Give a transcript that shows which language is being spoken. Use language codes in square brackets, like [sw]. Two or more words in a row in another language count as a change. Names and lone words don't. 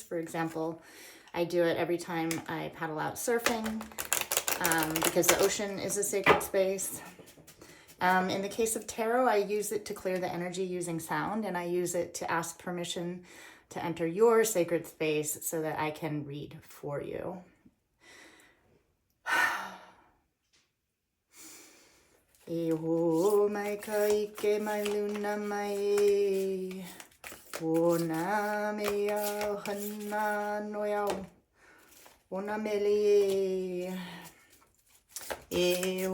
[en] For example, I do it every time I paddle out surfing because the ocean is a sacred space. In the case of tarot, I use it to clear the energy using sound, and I use it to ask permission to enter your sacred space so that I can read for you. [haw] E ho mai ka ike mai luna mai o na mea hana noiau o na mele e